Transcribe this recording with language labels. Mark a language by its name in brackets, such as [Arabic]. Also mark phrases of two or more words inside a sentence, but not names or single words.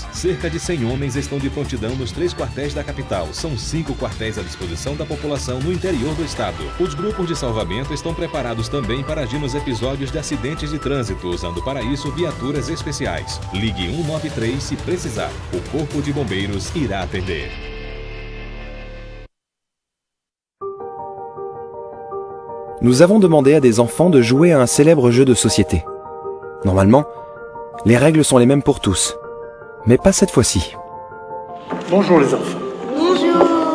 [Portuguese] Cerca de 100 homens estão de prontidão nos 3 quartéis da capital. São 5 quartéis à disposição da população no interior do estado. Os grupos de salvamento estão preparados também para agir nos episódios de acidentes de trânsito, usando para isso viaturas especiais. Ligue 193 se precisar. O Corpo de Bombeiros irá atender. [French] Nous avons demandé à des enfants de jouer à un célèbre jeu de société. Normalement, les règles sont les mêmes pour tous. Mais pas cette fois-ci. Bonjour les enfants. Bonjour.